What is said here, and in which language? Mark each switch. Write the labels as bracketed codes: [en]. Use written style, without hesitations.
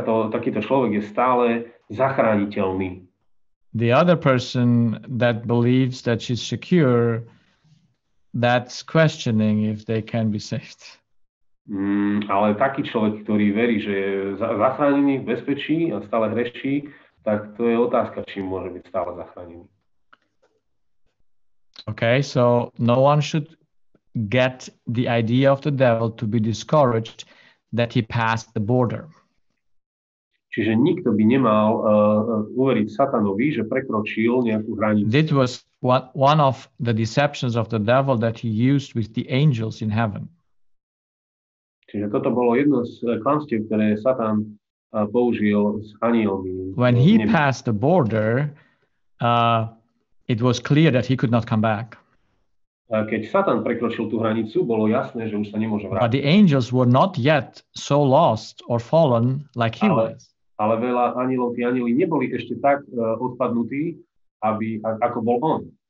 [sk] Takýto človek je stále zachrániteľný. [en] The other person that believes that she's secure, that's questioning if they can be saved. [sk] Ale taký človek, ktorý verí, že je zachránený v bezpečí a stále hreší, tak to je otázka, či môže byť stále zachránený. [en] Okay, so no one should get the idea of the devil to be discouraged that he passed the border. [sk] Čiže nikto by nemal uveriť satanovi, že prekročil nejakú hranicu. [en] This was one of the deceptions of the devil that he used with the angels in heaven. [sk] Čiže toto bolo jedno z klamstiev, ktoré Satan použil s anielmi. [en] When he passed the border, it was clear that he could not come back. [sk] Keď Satan prekročil tú hranicu, bolo jasné, že už sa nemôže vrátiť. [en] But the angels were not yet so lost or fallen like he was. [sk] Ale veľa anielov, tí anieli neboli ešte tak odpadnutí, ako bol on.